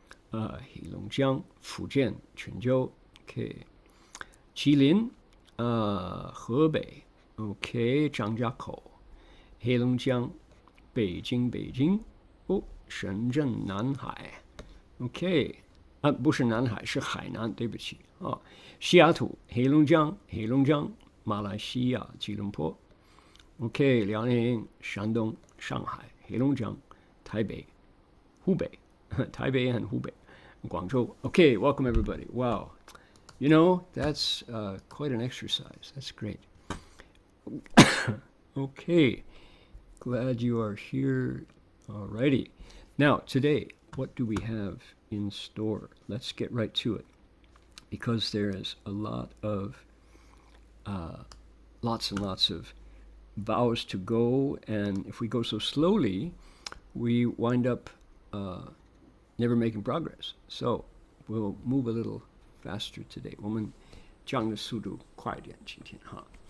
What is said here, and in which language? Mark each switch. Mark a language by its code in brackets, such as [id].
[zh] 黑龙江、福建、泉州 ，OK， 吉林，河北 ，OK， 张家口、黑龙江、北京，哦，深圳、南海 ，OK， 不是南海，是海南，对不起啊，西雅图、黑龙江、马来西亚、吉隆坡 ，OK， 辽宁、山东、上海、黑龙江、台北、湖北，台北和湖北。 [en] Guangzhou. Okay, welcome everybody. Wow. You know, that's quite an exercise. That's great. Okay, glad you are here. Alrighty. Now, today, what do we have in store? Let's get right to it. Because there is a lot of, lots and lots of vows to go, and if we go so slowly, we wind up never making progress. So we'll move a little faster today. [zh] 我们讲的速度快一点，今天哈。